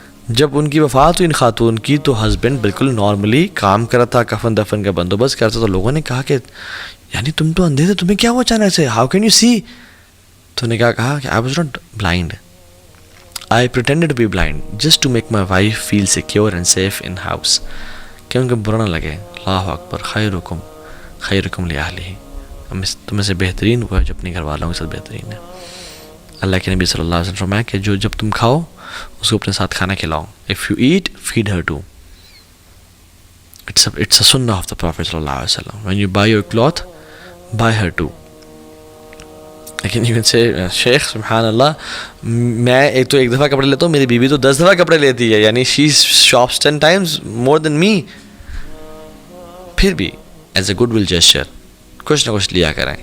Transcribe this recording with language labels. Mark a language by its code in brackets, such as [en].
[ur] جب ان کی وفات ہوئی ان خاتون کی تو ہسبینڈ بالکل نارملی کام کرا تھا، کفن دفن کا بندوبست کرتا. تو لوگوں نے کہا کہ یعنی تم تو اندھے تھے، تمہیں کیا ہوا اچانک سے، [en] How can you see? [ur] تو نے کہا کہ [en] I was not blind, I pretended to be blind just to make my wife feel secure and safe in house, [ur] کہ ان کو برا نہ لگے. اللہ اکبر. خیرکم لأہلہ. تم میں سے بہترین وہ ہے جو اپنے گھر والوں کے ساتھ بہترین ہے. اللہ کے نبی صلی اللہ علیہ وسلم فرمایا کہ جب تم کھاؤ اس کو اپنے ساتھ کھانا کھلاؤ. [en] If you eat feed her too. It's a سنہ of the prophet صلی اللہ علیہ وسلم. When you buy your cloth buy her too. [ur] لیکن [en] you can say شیخ سبحان اللہ، [ur] میں ایک دفعہ کپڑے لیتا ہوں، میری بیوی تو 10 دفعہ کپڑے لیتی ہے، یعنی [en] She shops 10 times more than me. [ur] پھر بھی [en] as a goodwill gesture [ur] کچھ نہ کچھ لیا کریں.